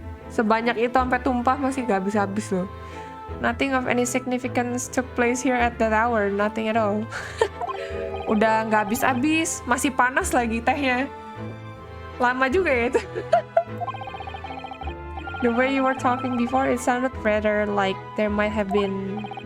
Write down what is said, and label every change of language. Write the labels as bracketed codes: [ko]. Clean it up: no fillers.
[id] Sebanyak itu sampai tumpah masih nggak habis-habis loh. [en] Nothing of any significance took place here at that hour. Nothing at all. [id] Udah nggak habis-habis, masih panas lagi tehnya. Lama juga ya itu. [en] The way you were talking before, it sounded rather like there might have been